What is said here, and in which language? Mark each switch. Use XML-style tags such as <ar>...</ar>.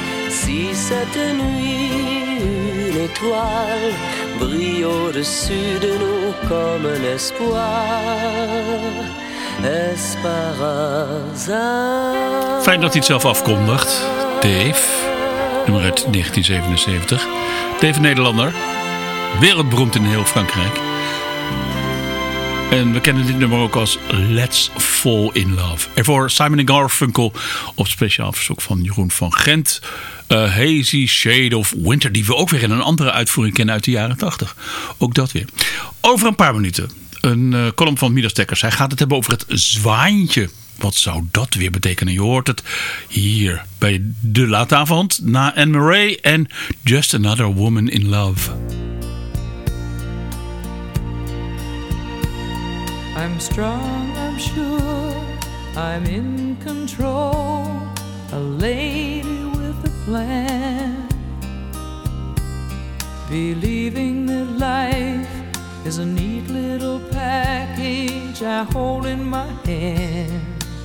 <fr>Si cette nuit une étoile brille au-dessus de nous comme un espoir, est-ce par hasard?</fr> <nl>Fijn dat hij het zelf afkondigt. Dave, nummer uit 1977. Dave, Nederlander, wereldberoemd in heel Frankrijk. En we kennen dit nummer ook als Let's Fall in Love. Ervoor Simon & Garfunkel op speciaal verzoek van Jeroen van Gent. A Hazy Shade of Winter, die we ook weer in een andere uitvoering kennen uit de jaren 80. Ook dat weer. Over een paar minuten een column van Midas Dekkers. Hij gaat het hebben over het zwaantje. Wat zou dat weer betekenen? Je hoort het hier bij De Late Avond na Anne Murray en Just Another Woman in Love.</nl> <en>I'm strong, I'm sure, I'm in control. A lady with a plan, believing that life is a neat little package I hold in my hand.</en>